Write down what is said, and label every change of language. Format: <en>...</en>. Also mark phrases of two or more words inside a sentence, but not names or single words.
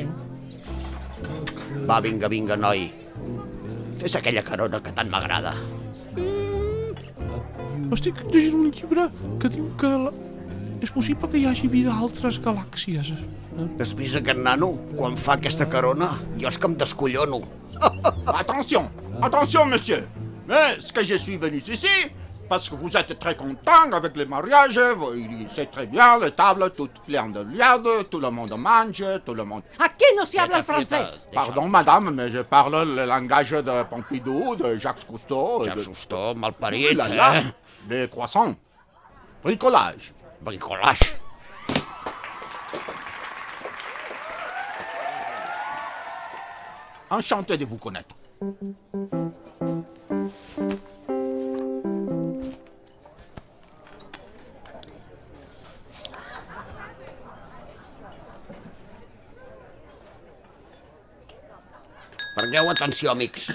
<ca>Va, vinga, noi. Fes aquella carona que tant m'agrada. Estic llegint un llibre que diu que és possible que hi hagi vida a altres galàxies. Has vist aquest nano? Quan fa aquesta carona, jo és que em descollono.</ca> <fr>Attention, monsieur. Mais est-ce que je suis venu ici parce que vous êtes très content avec le mariage, c'est très bien, les tables toutes pleines de liades, tout le monde mange, tout le monde...</fr> <es>Aquí no se habla el francés.</es> <fr>Pardon, madame, mais je parle le langage de Pompidou, de Jacques Cousteau...</fr> <ca>Jacques Cousteau, malparit,</ca> <fr>Les croissants. Bricolage. Enchanté de vous connaître.</fr> <ca>Prengueu atenció, amics.</ca>